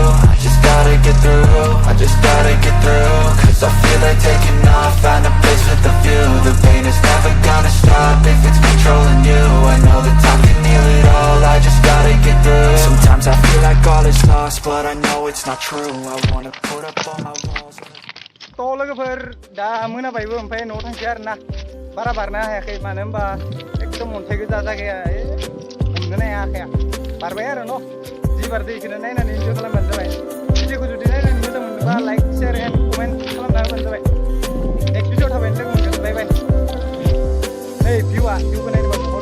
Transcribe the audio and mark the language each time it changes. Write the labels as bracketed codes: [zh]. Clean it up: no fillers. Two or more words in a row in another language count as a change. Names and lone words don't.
[en] I just gotta get through, I just gotta get through. Cause I feel like taking off, find a place with a view. The pain is never gonna stop if it's controlling you. I know that time can heal it all, I just gotta get through. Sometimes I feel like all is lost, but I know it's not true. I wanna put up all my walls. [brx] लोगोफोर दा मोनाबायबो ओमफ्राय न'आव थांसै आरोना बारा बारनो हायाखै मानो होनबा एकदम अन्थाइ गोजा जायगाया हमनो हाया आखाया बारबाय आरो न' जि बारदो इखौनो नायनानै इन्जय खालामबानो जाबाय भिडिअखौ जुदि नायनानै मोजां मोनोबा [en] like share and comment [brx] खालामना होबानो जाबाय [en] next video [brx] थाबायनो लोगो मोनगोन [en] bye bye [brx] ओइ भिउआ भिउखौ नायनो